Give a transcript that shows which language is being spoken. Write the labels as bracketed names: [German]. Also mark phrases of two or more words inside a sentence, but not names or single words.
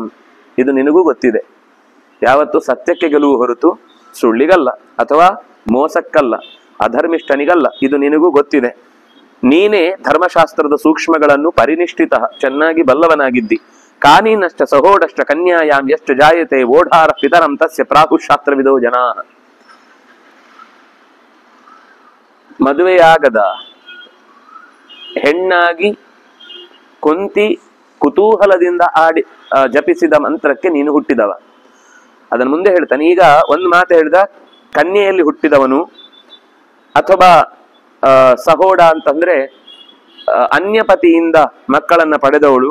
[Kannada] ಇದು ನಿನಗೂ ಗೊತ್ತಿದೆ. ಯಾವತ್ತು ಸತ್ಯಕ್ಕೆ ಗೆಲುವು ಹೊರತು ಸುಳ್ಳಿಗಲ್ಲ ಅಥವಾ ಮೋಸಕ್ಕಲ್ಲ, ಅಧರ್ಮಿಷ್ಠನಿಗಲ್ಲ. ಇದು ನಿನಗೂ ಗೊತ್ತಿದೆ. ನೀನೇ ಧರ್ಮಶಾಸ್ತ್ರದ ಸೂಕ್ಷ್ಮಗಳನ್ನು ಪರಿನಿಷ್ಠಿತ ಚೆನ್ನಾಗಿ ಬಲ್ಲವನಾಗಿದ್ದಿ. [Sanskrit] ಕಾನೀನಷ್ಟ ಸಹೋಡಷ್ಟ ಕನ್ಯಾಯಾಂ ಎಷ್ಟು ಜಾಯತೆ ಓಢಾರ ಪಿತರಂ ತಸ್ಯ ಪ್ರಾಹುಶಾಸ್ತ್ರವಿದೋ ಜನಾ. [Kannada] ಮದುವೆಯಾಗದ ಹೆಣ್ಣಾಗಿ ಕುಂತಿ ಕುತೂಹಲದಿಂದ ಜಪಿಸಿದ ಮಂತ್ರಕ್ಕೆ ನೀನು ಹುಟ್ಟಿದವ. ಅದನ್ನು ಮುಂದೆ ಹೇಳ್ತಾನೆ. ಈಗ ಒಂದು ಮಾತು ಹೇಳಿದ, ಕನ್ಯೆಯಲ್ಲಿ ಹುಟ್ಟಿದವನು ಅಥವಾ ಸಹೋಡ ಅಂತಂದ್ರೆ ಅನ್ಯಪತಿಯಿಂದ ಮಕ್ಕಳನ್ನ ಪಡೆದವಳು.